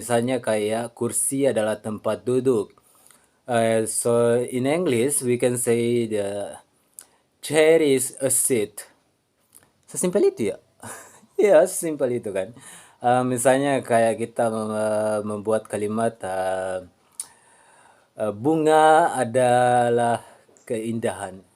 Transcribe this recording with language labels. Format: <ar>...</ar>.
<id>Misalnya kayak kursi adalah tempat duduk.</id> <en>So in English we can say the chair is a seat.</en> <id>Sesimpel itu ya. Ya, sesimpel itu kan. Misalnya kayak kita membuat kalimat bunga adalah keindahan.</id>